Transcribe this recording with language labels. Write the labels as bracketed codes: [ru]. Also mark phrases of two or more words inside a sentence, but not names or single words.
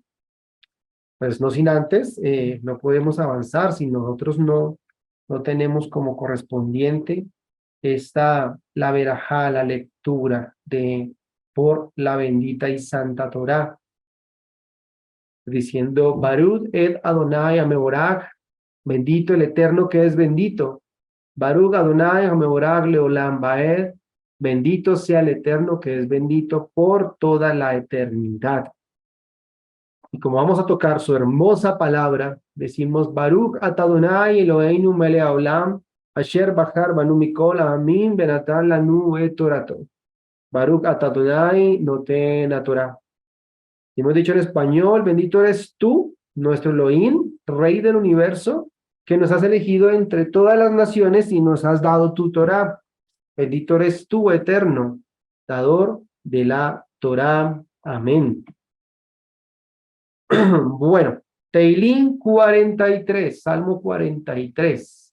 [es] Pues no sin antes, no podemos avanzar si nosotros no tenemos como correspondiente la verajá, la lectura por la bendita y santa Torá, diciendo, [he] ברכו את אדוני המבורך, [es] bendito el Eterno que es bendito. [he] ברוך אדוני המבורך לעולם ועד, [es] bendito sea el Eterno que es bendito por toda la eternidad. Y como vamos a tocar su hermosa palabra, decimos, [he] ברוך אתה אדוני אלוהינו מלך העולם, אשר בחר בנו מכל העמים ונתן לנו את תורתו. ברוך אתה אדוני נותן התורה. [es] Y hemos dicho en español, bendito eres tú, nuestro Elohim, Rey del universo, que nos has elegido entre todas las naciones y nos has dado tu Torah. Bendito eres tú, eterno, dador de la Torah. Amén. Bueno, Teilín 43, Salmo 43.